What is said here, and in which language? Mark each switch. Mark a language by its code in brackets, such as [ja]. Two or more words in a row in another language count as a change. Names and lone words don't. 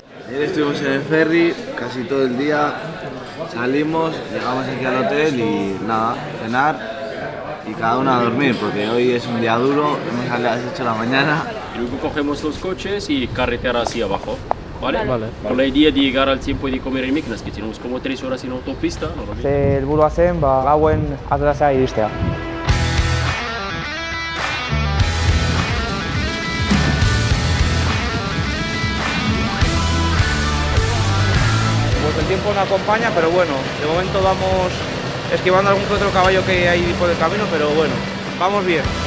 [es] Ayer estuvimos en el ferry casi todo el día, salimos, llegamos aquí al hotel y nada, cenar y cada uno a dormir porque hoy es un día duro, hemos salido a las 8 de la mañana. Luego cogemos los coches y carretera hacia abajo, ¿vale? Vale. Con la idea de llegar al tiempo de comer en Meknes, que tenemos como 3 horas en autopista, ¿no? [eu] Helburua zen, gauen Atlasa iristea. [es] Pues el tiempo no acompaña, pero bueno, de momento vamos esquivando algún que otro caballo que hay por el camino, pero bueno, vamos bien.